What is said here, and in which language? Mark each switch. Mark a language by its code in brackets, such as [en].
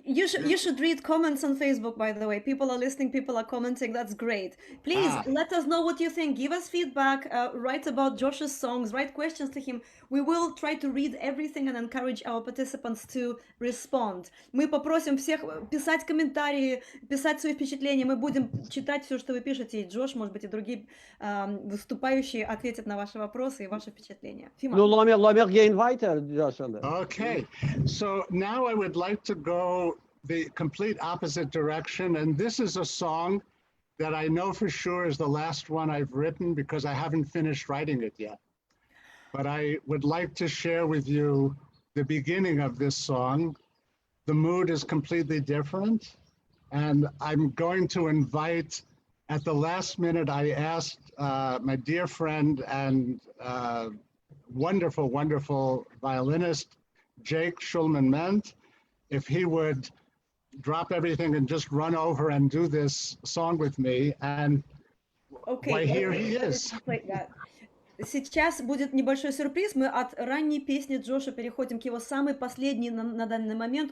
[en] You should read comments on Facebook, by the way. People are listening, people are commenting. That's great. Please let us know what you think. Give us feedback. Write about Josh's songs. Write questions to him. We will try to read everything and encourage our participants to respond. [ru] Мы попросим всех писать комментарии, писать свои впечатления. Мы будем читать все, что вы пишете. И Джош, может быть, и другие выступающие ответят на ваши вопросы и ваши впечатления. [yi] Nu, laat me gehen weiter, Joshua. [en] Okay, so now I would like to go the complete opposite direction, and this is a song that I know for sure is the last one I've written because I haven't finished writing it yet. But I would like to share with you the beginning of this song. The mood is completely different, and I'm going to invite, at the last minute, I asked my dear friend and wonderful, wonderful violinist, Jake Schulman-Ment, if he would drop everything and just run over and do this song with me. And why, here he is. [ru] Сейчас будет небольшой сюрприз. Мы от ранней песни Джоша переходим к его самой последней на данный момент.